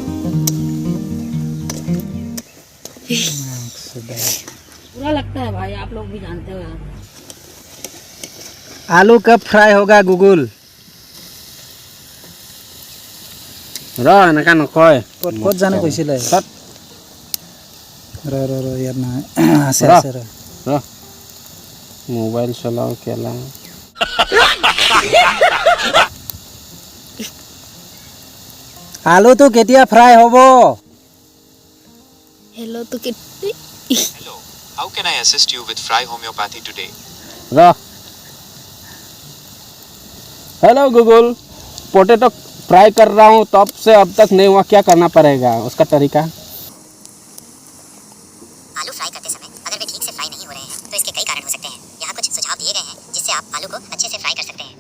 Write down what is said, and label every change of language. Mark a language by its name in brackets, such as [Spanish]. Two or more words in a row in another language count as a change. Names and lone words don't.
[Hindi] बुरा लगता है भाई, आप लोग भी जानते हो यार। आलू कब फ्राई होगा गूगल? [Assamese] এনেকা নকয়। ক'ত জানো কৈছিলে? ৰ ইয়াত নহয়, আছে আছে ৰ। মোবাইল চলাও কেলা। আলুটো কেতিয়া ফ্ৰাই হ'ব? [Hindi] हेलो तो कितनी [English] Hello, how can I assist you with Fry Homeopathy today? [Hindi] हेलो गूगल, [English] potato fry [Hindi] कर रहा हूँ, तब से अब तक नहीं हुआ, क्या करना पड़ेगा? उसका तरीका। आलू फ्राई करते समय अगर वे ठीक से फ्राई नहीं हो रहे हैं तो इसके कई कारण हो सकते हैं। यहाँ कुछ सुझाव दिए गए हैं जिससे आप आलू को अच्छे से फ्राई कर सकते हैं।